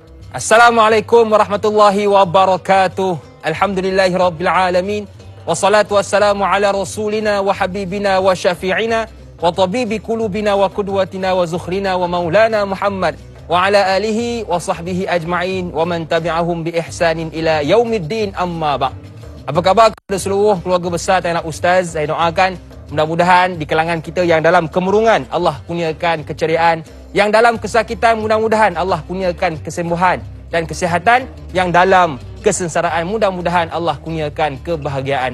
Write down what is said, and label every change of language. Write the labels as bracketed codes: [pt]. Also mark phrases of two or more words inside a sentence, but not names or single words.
[ar] السلام عليكم ورحمة الله وبركاته الحمد لله رب العالمين. والصلاة والسلام على رسولنا وحبيبنا وشفيعنا وطبيب قلوبنا وقدوتنا وذخرنا ومولانا محمد وعلى آله وصحبه أجمعين ومن تبعهم بإحسان إلى يوم الدين أما بعد'. [ms] Apa khabar kepada seluruh keluarga besar Tanah Ustaz? Saya doakan mudah-mudahan di kalangan kita yang dalam kemurungan Allah kurniakan keceriaan, yang dalam kesakitan mudah-mudahan Allah kurniakan kesembuhan, dan kesihatan yang dalam kesengsaraan mudah-mudahan Allah kurniakan kebahagiaan.